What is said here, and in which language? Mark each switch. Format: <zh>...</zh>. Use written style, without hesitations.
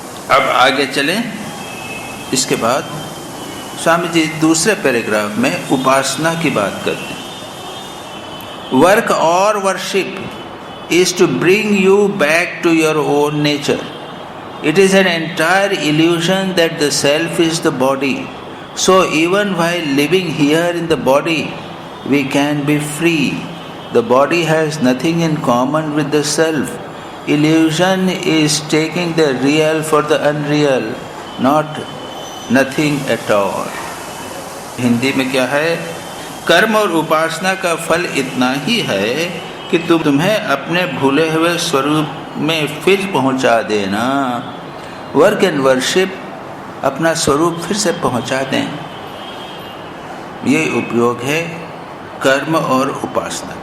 <hi>अब आगे चलें। इसके बाद स्वामी जी दूसरे पैराग्राफ में उपासना की बात करते हैं।</hi> <en>Work और worship is to bring you back to your own nature. It is an entire illusion that the self is the body. So even while living here in the body, we can be free. The body has nothing in common with the self. Illusion is taking the real for the unreal, not nothing at all.</en> <hi>Hindi में क्या है? कर्म और उपासना का फल इतना ही है कि तुम्हें अपने भूले हुए स्वरूप में फिर पहुंचा देना। वर्क एंड वर्शिप अपना स्वरूप फिर से पहुंचा दें, ये उपयोग है कर्म और उपासना।</hi>